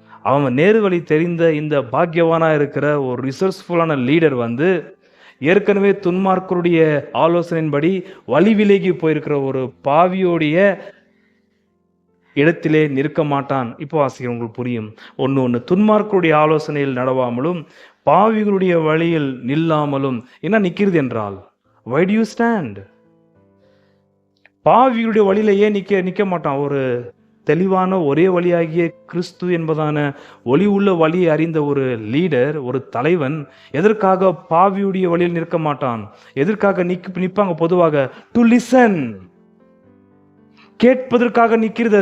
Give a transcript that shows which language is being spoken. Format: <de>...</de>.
<ta>அவன் நேரு வழி தெரிந்த இந்த பாக்யவானா இருக்கிற ஒரு ரிசோர்ஸ்ஃபுல்லான லீடர் ஏற்கனவே துன்மார்க்கருடைய ஆலோசனையின்படி வழி விலகி போயிருக்கிற ஒரு பாவியோடைய இடத்திலே நிற்க மாட்டான். இப்போ வாசிக்கிறேன், உங்களுக்கு புரியும். 1:1 துன்மார்க்கருடைய ஆலோசனையில் நடவாமலும் பாவிகளுடைய வழியில் நில்லாமலும். என்ன நிக்கிறது என்றால்,</ta> <en>why do you stand?</en> <ta>பாவிகளுடைய வழியில ஏன் நிக்க மாட்டான்? ஒரு தெளிவான ஒரே வழியாகிய கிறிஸ்து என்பதான ஒளி உள்ள வழியை அறிந்த ஒரு லீடர், ஒரு தலைவன் எதற்காக பாவியுடைய வழியில் நிற்க மாட்டான்? எதற்காக நிற்பாங்க? பொதுவாக டு லிசன், கேட்பதற்காக நிக்கிறது.</ta>